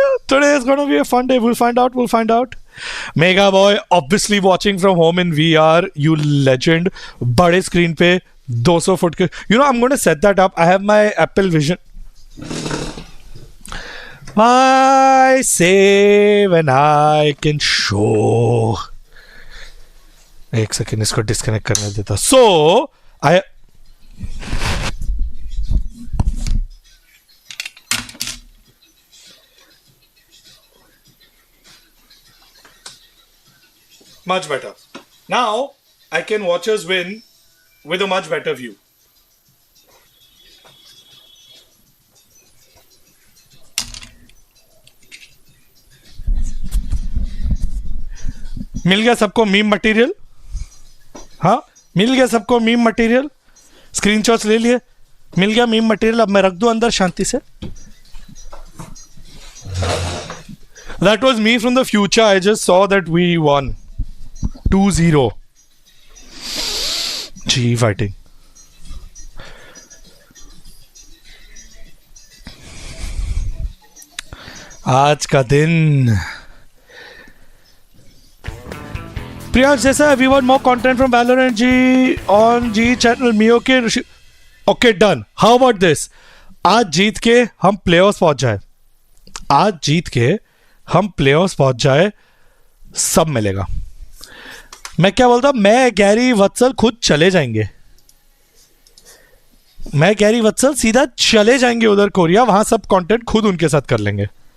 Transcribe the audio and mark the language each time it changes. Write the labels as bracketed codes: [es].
[en] Today is gonna be a fun day. We'll find out. We'll find out. Mega Boy, obviously watching from home in VR. You legend. [hi] बड़े screen पे 200 foot के. [en] You know, I'm gonna set that up. I have my Apple Vision. I say when I can show. [hi] एक second इसको disconnect करने देता. [en] So I. Much better. Now I can watch us win with a much better view. [hi] मिल गया सबको meme material. हाँ, मिल गया सबको meme material. Screenshots ले लिए. मिल गया मीम मटेरियल. अब मैं रख दूं अंदर शांति से. [en] That was me from the future. I just saw that we won 2-0. G fighting. [hi] आज का दिन. [en] Priyansh Desa, we want more content from Valorant G on G channel. Me okay? Okay, done. How about this? [hi] आज जीत के हम playoffs पहुंच जाए. आज जीत के हम प्लेऑफ्स पहुंच जाए. सब मिलेगा. मैं क्या बोलता, मैं गैरी वत्सल खुद चले जाएंगे. मैं गैरी वत्सल सीधा चले जाएंगे उधर कोरिया. वहां सब कंटेंट खुद उनके साथ कर लेंगे.